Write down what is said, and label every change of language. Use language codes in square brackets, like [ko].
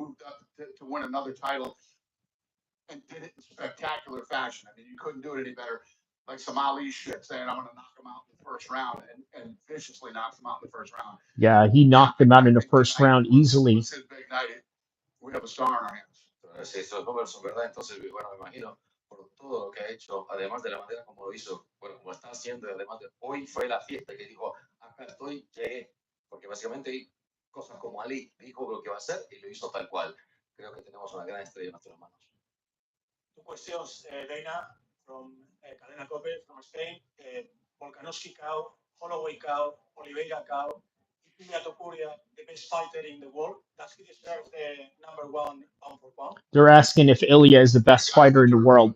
[en] He moved up to win another title and did it in spectacular fashion. I mean, you couldn't do it any better. Like some Ali shit, saying I'm going to knock him out in the first round, and viciously knocks him out in the first round. Yeah, he knocked him out in the first round easily. Was his big night. We have a star in our hands. [es] Sí, esos números son verdad. Entonces, bueno, me imagino por todo lo que ha hecho, además de la manera como lo hizo, bueno, como está haciendo, además de hoy fue la fiesta que dijo, acá estoy, llegué, porque básicamente cosas como Ali dijo lo que va a hacer y lo hizo tal cual. Creo que tenemos una gran estrella en nuestras manos. [en] Two questions, Dana from Cadena Cope from Spain. Volkanovski cow, Holloway cow, Oliveira cow, Ilia Topuria, the best fighter in the world. Does he deserve the number 1 pound for pound? They're asking if Ilya is the best fighter in the world.